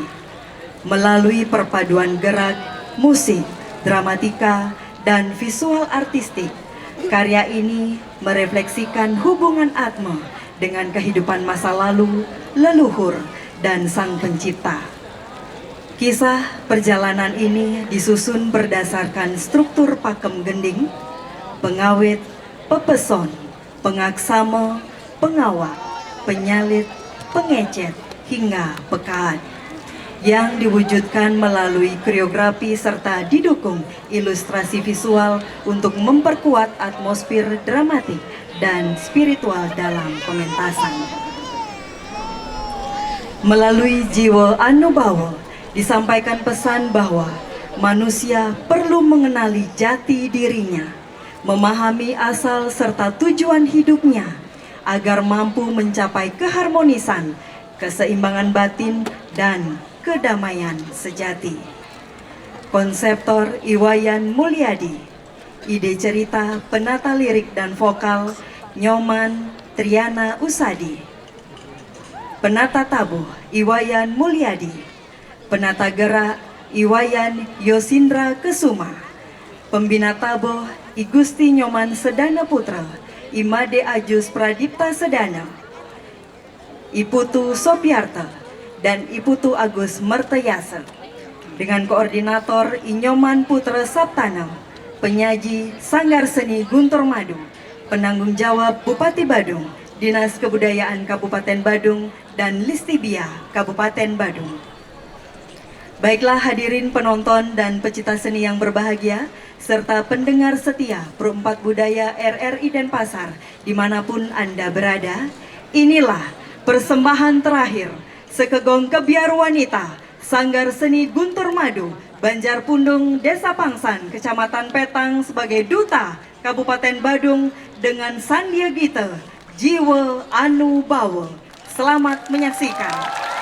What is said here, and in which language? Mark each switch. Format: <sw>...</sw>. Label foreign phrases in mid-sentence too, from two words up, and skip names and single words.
<id>Melalui perpaduan gerak, musik, dramatika, dan visual artistik, karya ini merefleksikan hubungan Atma dengan kehidupan masa lalu, leluhur, dan sang pencipta. Kisah perjalanan ini disusun berdasarkan struktur pakem gending, pengawit, pepeson, pengaksama, pengawak, penyalit, pengecet, hingga pekaan, yang diwujudkan melalui koreografi serta didukung ilustrasi visual untuk memperkuat atmosfer dramatik dan spiritual dalam pementasan. Melalui Jiwa Anu Bawa, disampaikan pesan bahwa manusia perlu mengenali jati dirinya, memahami asal serta tujuan hidupnya, agar mampu mencapai keharmonisan, keseimbangan batin, dan kedamaian sejati. Konseptor Iwayan Mulyadi, ide cerita, penata lirik dan vokal Nyoman Triana Usadi, penata tabuh Iwayan Mulyadi, penata gerak Iwayan Yosindra Kesuma, pembina tabuh I Gusti Nyoman Sedana Putra, Imade Ajus Pradipta Sedana, Iputu Sopiarta, dan Iputu Agus Mertayasa, dengan koordinator Inyoman Putra Saptana, penyaji Sanggar Seni Guntur Madu, penanggung jawab Bupati Badung, Dinas Kebudayaan Kabupaten Badung, dan Listibia Kabupaten Badung. Baiklah hadirin penonton dan pecinta seni yang berbahagia, serta pendengar setia Perempat Budaya RRI Denpasar dimanapun Anda berada, inilah persembahan terakhir Sekegong Kebiar Wanita, Sanggar Seni Guntur Madu, Banjarpundung, Desa Pangsan, Kecamatan Petang sebagai Duta Kabupaten Badung dengan Sandia Gita, Jiwa Anu Bawa. Selamat menyaksikan.</id>